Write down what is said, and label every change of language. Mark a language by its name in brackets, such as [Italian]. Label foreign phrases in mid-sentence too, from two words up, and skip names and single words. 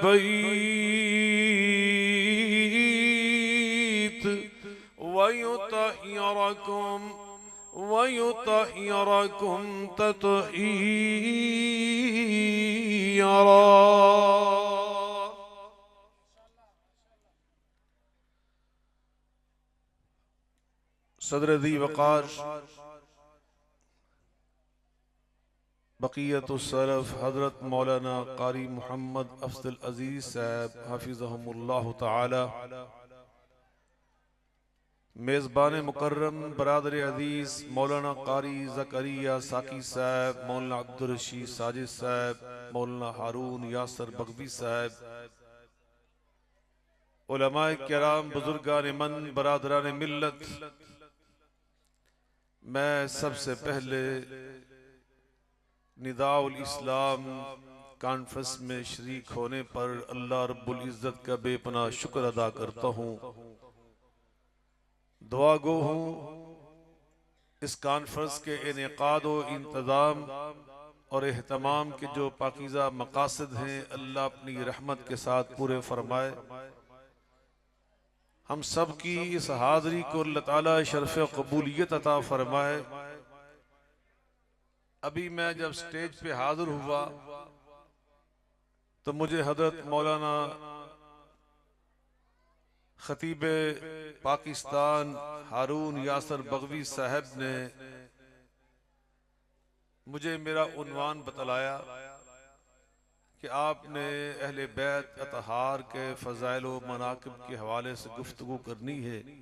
[Arabic] بيت ويطهركم تطهيرا. [Urdu] صدر ذی وقار بقیۃ السلف حضرت مولانا قاری محمد افضل عزیز صاحب حفظہم اللہ تعالیٰ, میزبان مکرم برادر عزیز مولانا قاری زکریا ساقی صاحب، مولانا عبدالرشید ساجد صاحب، مولانا ہارون یاسر بغوی صاحب، علمائے کرام، بزرگان من، برادران ملت, میں سب سے پہلے نداء الاسلام کانفرنس میں شریک ہونے پر اللہ رب العزت کا بے پناہ شکر ادا کرتا ہوں. دعا گو ہوں اس کانفرنس کے انعقاد و انتظام اور اہتمام کے جو پاکیزہ مقاصد ہیں، اللہ اپنی رحمت کے ساتھ پورے فرمائے. ہم سب کی اس حاضری کو اللہ تعالیٰ شرف قبولیت عطا فرمائے. ابھی میں جب اسٹیج پہ حاضر ہوا تو مجھے حضرت مولانا خطیب پاکستان ہارون یاسر بغوی صاحب نے مجھے میرا عنوان بتلایا کہ آپ نے اہل بیت اطہار کے فضائل و مناقب کے حوالے سے گفتگو کرنی ہے.